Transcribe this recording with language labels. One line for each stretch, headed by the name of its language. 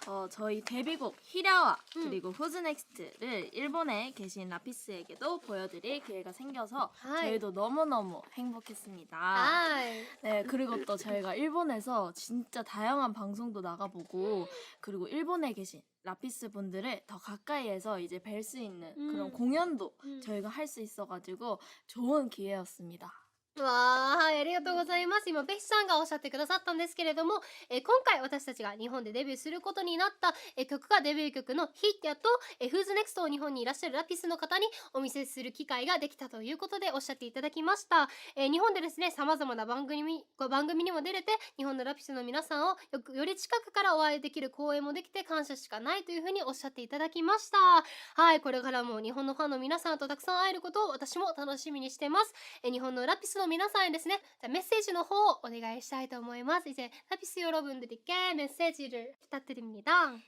Korean: 저희 데뷔곡 히라와 그리고 후즈넥스트를 일본에 계신 라피스에게도 보여드릴 기회가 생겨서 저희도 너무너무 행복했습니다. 네, 그리고 또 저희가 일본에서 진짜 다양한 방송도 나가보고 그리고 일본에 계신 라피스 분들을 더 가까이에서 이제 뵐 수 있는 그런 공연도 저희가 할 수 있어가지고 좋은 기회였습니다.
Japanese: わー、はい、ありがとうございます。今ベッシさんがおっしゃってくださったんですけれども、今回私たちが日本でデビューすることになった、曲がデビュー曲のヒッティアと、フーズネクストを日本にいらっしゃるラピスの方にお見せする機会ができたということでおっしゃっていただきました。日本でですね、様々な番組にも出れて、日本のラピスの皆さんをより近くからお会いできる公演もできて感謝しかないというふうにおっしゃっていただきました。はい、これからも日本のファンの皆さんとたくさん会えることを私も楽しみにしてます。日本のラピスの皆さんへですね、じゃあメッセージの方をお願いしたいと思います。
Korean: 이제 라피스 여러분들께 메시지를 부탁드립니다.